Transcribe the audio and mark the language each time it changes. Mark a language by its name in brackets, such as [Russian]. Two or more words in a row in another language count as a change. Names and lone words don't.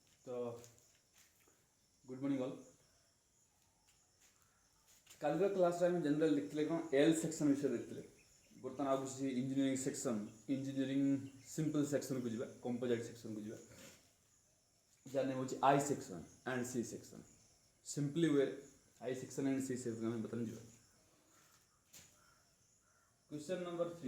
[English] So, good morning all. [Odia] କାଲିର କ୍ଲାସ୍ରେ ଆମେ ଜେନେରାଲ ଦେଖିଥିଲେ କ'ଣ [English] L section [Odia] ବିଷୟରେ ଦେଖିଥିଲେ। ବର୍ତ୍ତମାନ ଆଉ କିଛି [English] engineering section, engineering simple sectionku [Odia] ଯିବା, [English] composite sectionku [Odia] ଯିବା, ଯାହା ନେମ୍ ହେଉଛି [English] I section and C section. simply way I section and C section [Odia] ଆମେ ବର୍ତ୍ତମାନ ଯିବା। [English] Question number 3.